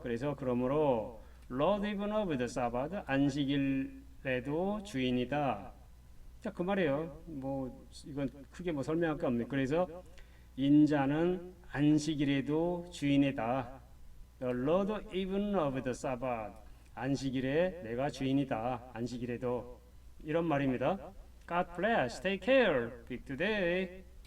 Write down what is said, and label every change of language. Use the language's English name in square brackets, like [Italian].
[Korean] 그래서 그러므로 [English] Lord even of the Sabbath, [Korean] 안식일에도 주인이다. 자, 그 말이에요. 이건 크게 설명할 게 없네. 그래서 인자는 안식일에도 주인이다. [English] The Lord even of the Sabbath. [Korean] 안식일에 내가 주인이다. 안식일에도. 이런 말입니다. [English] God bless. Take care. Big today.